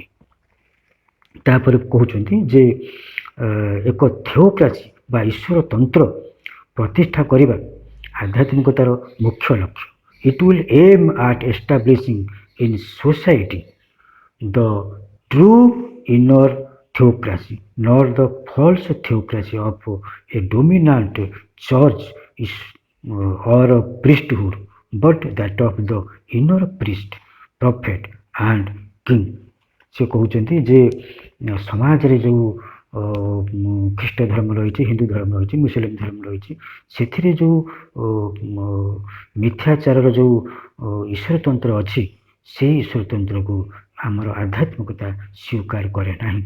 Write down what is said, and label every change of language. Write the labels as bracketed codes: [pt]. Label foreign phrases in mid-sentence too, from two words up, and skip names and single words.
[or] ତାପରେ କହୁଛନ୍ତି ଯେ ଏକ ଥିଓକ୍ରାସି ବା ଈଶ୍ୱର ତନ୍ତ୍ର ପ୍ରତିଷ୍ଠା କରିବା ଆଧ୍ୟାତ୍ମିକତାର ମୁଖ୍ୟ ଲକ୍ଷ୍ୟ। [en] It will aim at establishing in society the true inner theocracy nor the false theocracy of a dominant church or a priesthood, but that of the inner priest, prophet and king। [or] ସେ କହୁଛନ୍ତି ଯେ ସମାଜରେ ଯେଉଁ ଖ୍ରୀଷ୍ଟ ଧର୍ମ ରହିଛି, ହିନ୍ଦୁ ଧର୍ମ ରହିଛି, ମୁସଲିମ ଧର୍ମ ରହିଛି, ସେଥିରେ ଯେଉଁ ମିଥ୍ୟାଚାରର ଯେଉଁ ଈଶ୍ୱରତନ୍ତ୍ର ଅଛି, ସେଇ ଈଶ୍ୱରତନ୍ତ୍ରକୁ ଆମର ଆଧ୍ୟାତ୍ମିକତା ସ୍ୱୀକାର କରେ ନାହିଁ।